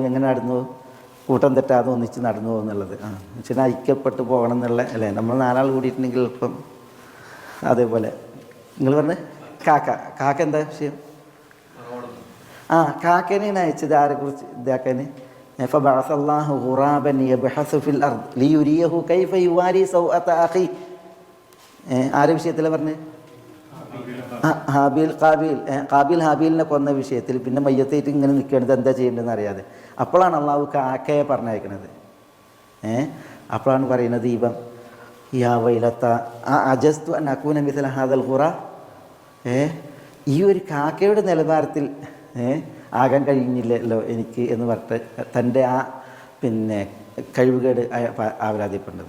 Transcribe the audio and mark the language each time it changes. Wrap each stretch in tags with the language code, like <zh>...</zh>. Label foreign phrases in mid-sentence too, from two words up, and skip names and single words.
<ml>എങ്ങനെ നടന്നു പോകും? കൂട്ടം തെറ്റാതെ ഒന്നിച്ച് നടന്നു പോകും എന്നുള്ളത്. മനുഷ്യനെ ഐക്യപ്പെട്ട് പോകണം എന്നുള്ള അല്ലേ? നമ്മൾ 4 ആൾ കൂടിയിട്ടുണ്ടെങ്കിൽ ഇപ്പം അതേപോലെ നിങ്ങൾ പറഞ്ഞ കാക്ക എന്താ വിഷയം? കാക്കേനെയാണ് അയച്ചത്. ആരെക്കുറിച്ച് ഇതാക്കാൻ?</ml> <ar>فبعث الله غرابا يبحث في الأرض ليريه كيف يواري سوءة أخيه.</ar> <ml>ആരെ വിഷയത്തിലാണ് പറഞ്ഞത്? കാബീൽ ഹാബീലിനെ കൊന്ന വിഷയത്തിൽ. പിന്നെ മയ്യത്തായിട്ട് ഇങ്ങനെ നിൽക്കേണ്ടത് എന്താ ചെയ്യേണ്ടതെന്ന് അറിയാതെ. അപ്പോഴാണ് അള്ളാഹു കാക്കയെ പറഞ്ഞയക്കുന്നത്. അപ്പോഴാണ് പറയുന്നത് ഇവൻ</ml> <ar>يا ويلتا أعجزت أن أكون مثل هذا الغراب,</ar> <ml>ഈ ഒരു കാക്കയുടെ നിലവാരത്തിൽ ആകാൻ കഴിഞ്ഞില്ലല്ലോ എനിക്ക് എന്ന് പറഞ്ഞിട്ട് തൻ്റെ കഴിവുകേട് ആവരാതിപ്പെടുന്നത്.</ml>